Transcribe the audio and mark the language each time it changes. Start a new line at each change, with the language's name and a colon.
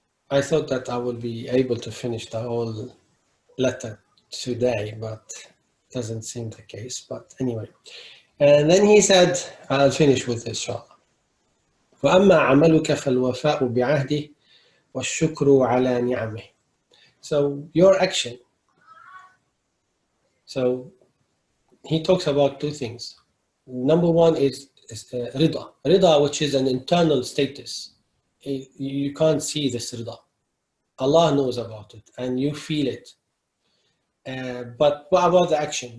English: I thought that I would be able to finish the whole letter today, but it doesn't seem the case. But anyway, and then he said, I'll finish with this, inshallah.
Arabic: وأما عملك فالوفاء بعهده والشكر على نعمه.
English: So your action. So he talks about two things. Number one is rida. Rida, which is an internal status. You can't see this rida. Allah knows about it and you feel it. But what about the action?